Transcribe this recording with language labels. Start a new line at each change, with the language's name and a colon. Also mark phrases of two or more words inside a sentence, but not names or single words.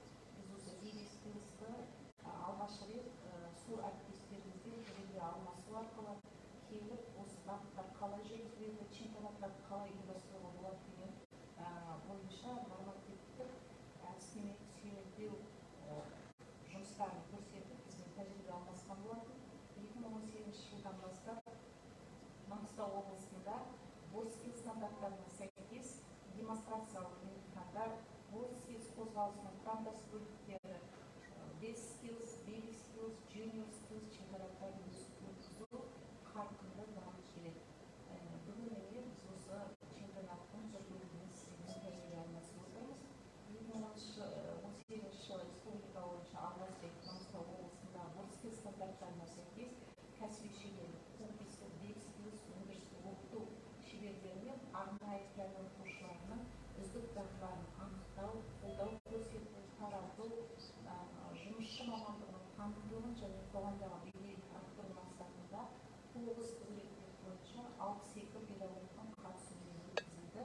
Kazakh: Біз осы BBSkills'ты алғаш рет сол әріптестерімізбен тәжірибе алмасу арқылы келіп, осы бағыттар қалай жүргізіледі, чемпионаттарды қалай ұйымдастыруға болады деген бойынша нормативтік әдістемелік сүйемелдеу жұмыстарын көрсетіп, бізбен тәжірибе алмасқан болатын. 2018 жылдан бастап Маңғыстау облысында WorldSkills стандарттарына сәйкес демонстрациялық емтихандар қозғалысының құрамдас бөліктері
English: base skills, baby skills, junior skills
Kazakh: чемпионаттарын өткізу қарқынды дамып келеді. Бүгін міне біз осы чемпионаттың бір бөлігін сізбен тәжірибе алмасып отырмыз. 2018 жылы республика бойынша алғаш рет Маңғыстау облысында Ворскел стандарттарына сәйкес кәсіби шеберлік, компьютер, бейбіт skills өндірістік оқыту шеберлері мен арнайы пән оқушыларының үздік дағдыларын анықтау, қолдау көрсету, тарату, жұмысшы мамандығының танымдылығын және қоғамдағы беделін арттыру мақсатында 9 құзыреттер бойынша 62 педагогтың қатысуымен өткізілді.